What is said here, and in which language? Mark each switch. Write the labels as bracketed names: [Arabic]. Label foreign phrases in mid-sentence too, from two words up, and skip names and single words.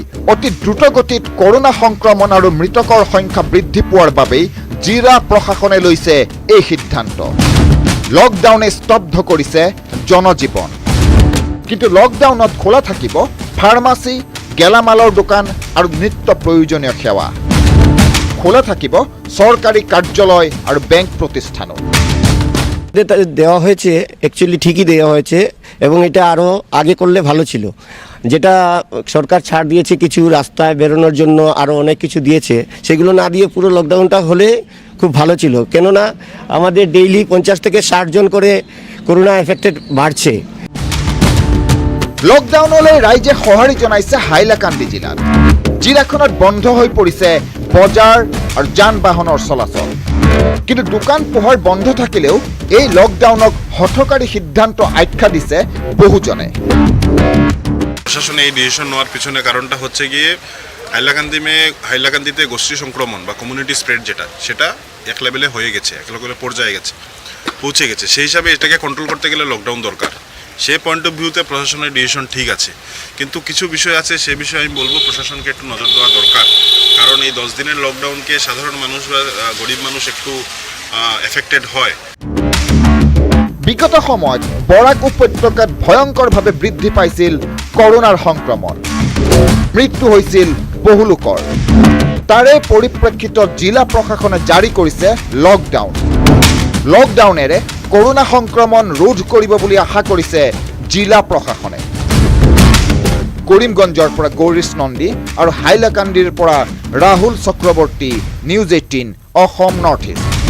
[Assamese] অতি দ্ৰুতগতিত কৰোনা সংক্ৰমণ আৰু মৃতকৰ সংখ্যা বৃদ্ধি পোৱাৰ বাবেই জিলা প্ৰশাসনে লৈছে এই সিদ্ধান্ত লকডাউনে স্তব্ধ কৰিছে জনজীৱন কিন্তু লকডাউনত খোলা থাকিব ফাৰ্মাচী গেলামালৰ দোকান আৰু নিত্য প্ৰয়োজনীয় সেৱা খোলা থাকিব চৰকাৰী কাৰ্যালয় আৰু বেংক প্ৰতিষ্ঠানো [Bangla] দেওয়া হয়েছে অ্যাকচুয়ালি ঠিকই দেওয়া হয়েছে এবং এটা আরও আগে করলে ভালো ছিল যেটা সরকার ছাড় দিয়েছে কিছু রাস্তায় বেরোনোর জন্য আরও অনেক কিছু দিয়েছে সেগুলো না দিয়ে পুরো লকডাউনটা হলে খুব ভালো ছিল কেননা আমাদের ডেইলি 50 থেকে 60 জন করে [English] corona affected [Bangla] বাড়ছে [Assamese] লকডাউনলৈ ৰাইজে সঁহাৰি জনাইছে হাইলাকান্দি জিলাত জিলাখনত বন্ধ হৈ পৰিছে বজাৰ আৰু যান বাহনৰ চলাচল কিন্তু দোকান পোহাৰ বন্ধ থাকিলেও এই লকডাউনক হঠকাৰী সিদ্ধান্ত আখ্যা দিছে বহুজনে [Bangla] প্রশাসনে এই ডিসিশন নেওয়ার পিছনে কারণটা হচ্ছে গিয়ে হাইলাকান্দিতে গোষ্ঠী সংক্রমণ বা [English] community spread [Bangla] সেটা এক লেভেলে হয়ে গেছে এক লেভেলে পর্যায়ে পৌঁছে গেছে সেই হিসাবে এটাকে কন্ট্রোল করতে গেলে লকডাউন দরকার সেই [English] point of viewতে [Bangla] প্রশাসনের ডিসিশন ঠিক আছে কিন্তু কিছু বিষয় আছে সে বিষয়ে আমি বলবো প্রশাসনকে একটু নজর দেওয়া দরকার কারণ এই 10 দিনের লকডাউনকে সাধারণ মানুষ বা গরিব মানুষ একটু এফেক্টেড হয় [Assamese] বিগত সময়ত বৰাক উপত্যকাত ভয়ংকৰভাৱে বৃদ্ধি পাইছিল কৰোনাৰ সংক্ৰমণ মৃত্যু হৈছিল বহু লোকৰ তাৰে পৰিপ্ৰেক্ষিতত জিলা প্ৰশাসনে জাৰি কৰিছে লকডাউনেৰে কৰোনা সংক্ৰমণ ৰোধ কৰিব বুলি আশা কৰিছে জিলা প্ৰশাসনে কৰিমগঞ্জৰ পৰা গৌৰীশ নন্দী আৰু হাইলাকান্দিৰ পৰা ৰাহুল চক্ৰৱৰ্তী নিউজ 18 অসম নৰ্থ ইষ্ট